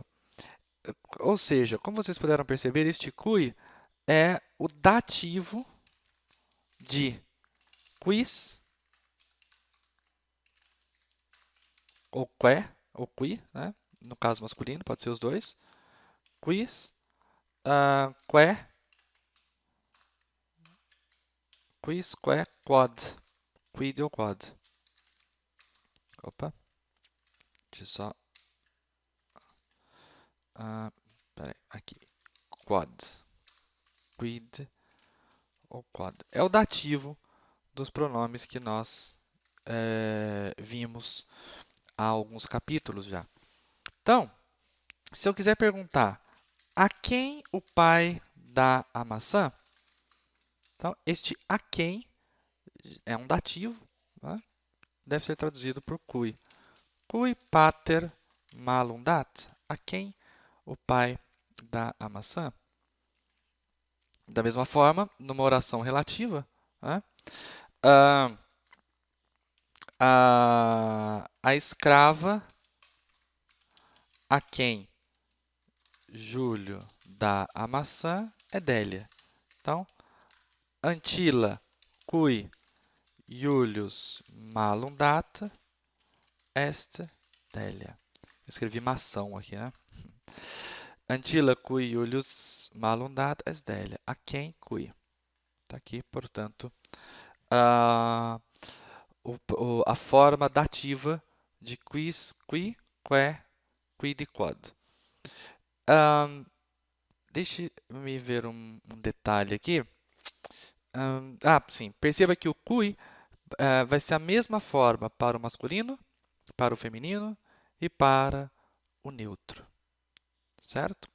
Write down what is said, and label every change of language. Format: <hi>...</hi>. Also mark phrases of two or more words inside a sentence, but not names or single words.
<pt>Ou seja, como vocês puderam perceber, este cui é o dativo de quis, ou que, ou qui, né? No caso masculino, pode ser os dois.</pt> <la>Quis, que, quis, que, quod. Quid ou quod.</la> <pt>Opa, deixa eu só... peraí, aqui.</pt> <la>Quod. Quid ou quod.</la> <pt>É o dativo dos pronomes que nós vimos há alguns capítulos já. Então, se eu quiser perguntar a quem o pai dá a maçã, então este a quem é um dativo, né? deve ser traduzido por cui.</pt> <la>Cui pater malum dat?</la> <pt>A quem o pai dá a maçã? Da mesma forma, numa oração relativa, né? ah, a escrava a quem Júlio dá a maçã é Délia. Então,</pt> <la>Antila cui Iulius malum data est Délia.</la> <pt>Eu escrevi mação aqui, né?</pt> <la>Antila cui Iulius malum data est Délia.</la> <pt>A quem cui. Está aqui, portanto, a forma dativa de</pt> <la>quis, qui, que, quid e quod.</la> <pt>Deixe-me ver um detalhe aqui. Sim. Perceba que o cui vai ser a mesma forma para o masculino, para o feminino e para o neutro. Certo?</pt>